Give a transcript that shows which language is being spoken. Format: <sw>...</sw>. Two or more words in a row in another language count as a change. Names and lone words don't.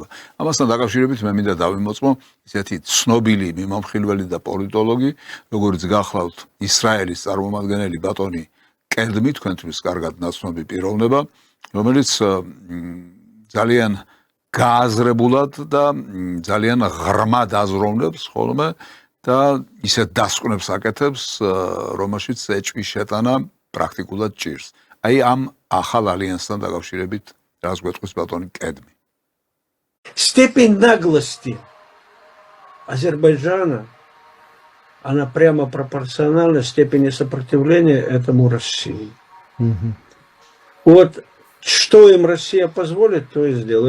<ka>ამასთან დაკავშირებით მე მინდა დავიმოწმო ისეთი ცნობილი მიმამხილველი და პოლიტოლოგი, როგორც გახლავთ ისრაელის წარმომადგენელი ბატონი კედმი, თქვენთვის კარგად ნაცნობი პიროვნება, რომელიც ძალიან გააზრებულად და ძალიან ღრმად აზროვნებს ხოლმე და ისეთ დასკვნებს აკეთებს, რომელშიც ეჭვის შეტანა პრაქტიკულად ჭირს. აი ამ ახალ ალიანსთან დაკავშირებით რას გვეტყვის ბატონი კედმი.</ka> <ru>Степень наглости Азербайджана, она прямо пропорциональна степени сопротивления этому России. Вот что им Россия позволит, то и сделает.</ru>